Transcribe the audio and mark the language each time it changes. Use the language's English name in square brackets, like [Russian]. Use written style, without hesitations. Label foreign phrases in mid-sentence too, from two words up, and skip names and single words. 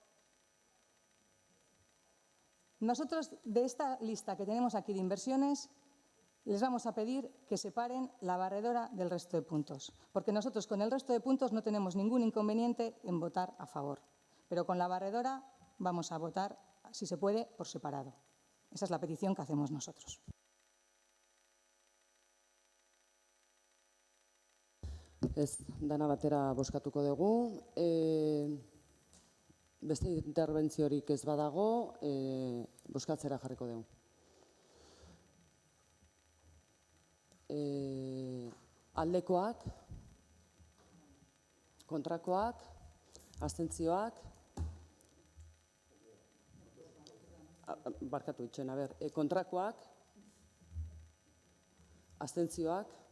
[Spanish] Nosotros, de esta lista que tenemos aquí de inversiones, les vamos a pedir que separen la barredora del resto de puntos, porque nosotros con el resto de puntos no tenemos ningún inconveniente en votar a favor, pero con la barredora vamos a votar, si se puede, por separado. Esa es la petición que hacemos nosotros. [Basque] Ez, dana batera bozkatuko dugu. Beste interbentziorik ez badago, bozkatzera jarriko dugu. Aldekoak, kontrakoak, abstentzioak, barkatu itxen, kontrakoak, abstentzioak,